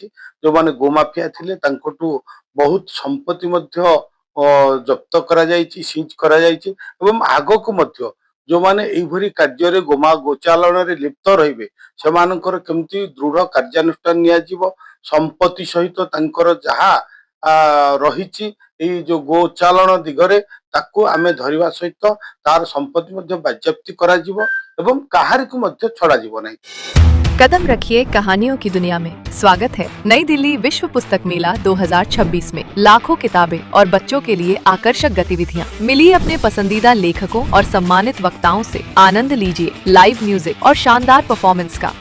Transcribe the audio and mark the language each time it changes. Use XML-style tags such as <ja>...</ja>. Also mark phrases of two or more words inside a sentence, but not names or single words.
<or>ଯୋଉମାନେ ଗୋମାଫିଆ ଥିଲେ ତାଙ୍କଠୁ ବହୁତ ସମ୍ପତ୍ତି ମଧ୍ୟ ଜବ୍ଦ କରାଯାଇଛି, ସିଜ୍ କରାଯାଇଛି ଏବଂ ଆଗକୁ ମଧ୍ୟ ଯୋଉମାନେ ଏଇଭଳି କାର୍ଯ୍ୟରେ ଗୋଚାଲନରେ ଲିପ୍ତ ରହିବେ ସେମାନଙ୍କର କେମିତି ଦୃଢ କାର୍ଯ୍ୟାନୁଷ୍ଠାନ ନିଆଯିବ। ସମ୍ପତ୍ତି ସହିତ ତାଙ୍କର ଯାହା ରହିଛି ଏଇ ଯୋଉ ଗୋଚାଲାଣ ଦିଗରେ ତାକୁ ଆମେ ଧରିବା ସହିତ ତାର ସମ୍ପତ୍ତି ମଧ୍ୟ ବାଜ୍ୟାପ୍ତି କରାଯିବ ଏବଂ କାହାରିକୁ ମଧ୍ୟ ଛଡ଼ାଯିବ ନାହିଁ।</or> <hi>कदम रखिए कहानियों की दुनिया में। स्वागत है नई दिल्ली विश्व पुस्तक मेला 2026 में। लाखों किताबें और बच्चों के लिए आकर्षक गतिविधियाँ। मिलिए अपने पसंदीदा लेखकों और सम्मानित वक्ताओं से। आनंद लीजिए लाइव म्यूजिक और शानदार परफॉर्मेंस का।</hi>